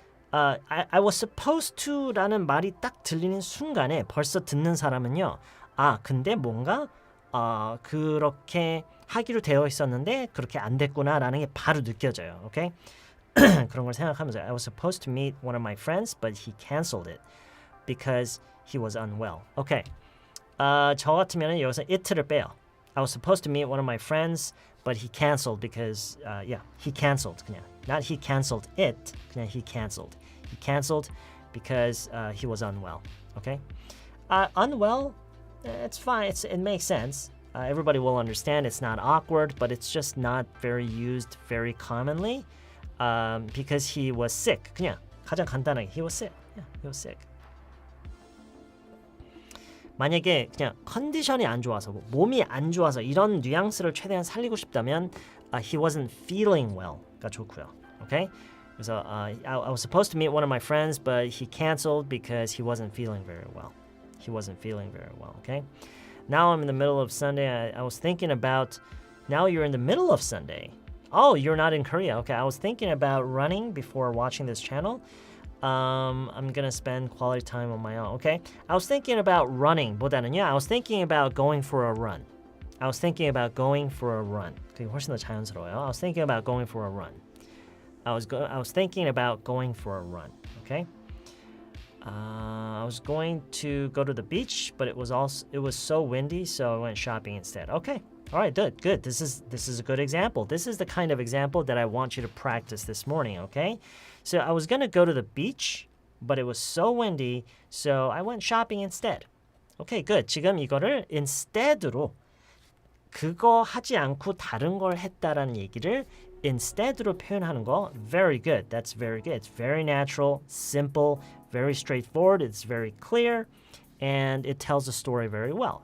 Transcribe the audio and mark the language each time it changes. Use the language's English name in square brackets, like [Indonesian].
[English] I was supposed to [Korean] 라는 말이 딱 들리는 순간에 벌써 듣는 사람은요. 근데 뭔가 그렇게 하기로 되어 있었는데 그렇게 안 됐구나라는 게 바로 느껴져요. 오케이? 그런 걸 생각하면서 [English] I was supposed to meet one of my friends, but he canceled it because he was unwell. [Korean] 오케이. 저 같으면 여기서 it를 빼요. [English] I was supposed to meet one of my friends, but he canceled because he canceled [Korean] 그냥. [English] Not he canceled it, [Korean] 그냥 [English] he canceled. He canceled because he was unwell. Okay? Unwell, it's fine. It makes sense. everybody will understand it's not awkward, but it's just not very used very commonly because he was sick. [Korean] 그냥 가장 간단하게 [English] he was sick. Yeah, he was sick. [Korean] 만약에 그냥 컨디션이 안 좋아서 몸이 안 좋아서 이런 뉘앙스를 최대한 살리고 싶다면 [English] he wasn't feeling well [Korean] 가 좋고요. [English] Okay? 그래서 I was supposed to meet one of my friends, but he canceled because he wasn't feeling very well. He wasn't feeling very well. Okay? Now I'm in the middle of Sunday. I was thinking about. Now you're in the middle of Sunday. Oh, you're not in Korea. Okay, I was thinking about running before watching this channel. I'm gonna spend quality time on my own. Okay, I was thinking about running. [Korean] 보다는요, [English] I was thinking about going for a run. I was thinking about going for a run. [Korean] 그게 훨씬 더 자연스러워요. [English] I was thinking about going for a run. I was thinking about going for a run. Okay. I was going to go to the beach, but it was so windy, so I went shopping instead. Okay. All right, good. This is a good example. This is the kind of example that I want you to practice this morning, okay? So I was going to go to the beach, but it was so windy, so I went shopping instead. Okay, good. [Korean] 지금 이거를 instead로 그거 하지 않고 다른 걸 했다라는 얘기를 instead로 표현하는 거 [English] very good. That's very good. It's very natural, simple, very straightforward. It's very clear, and it tells the story very well.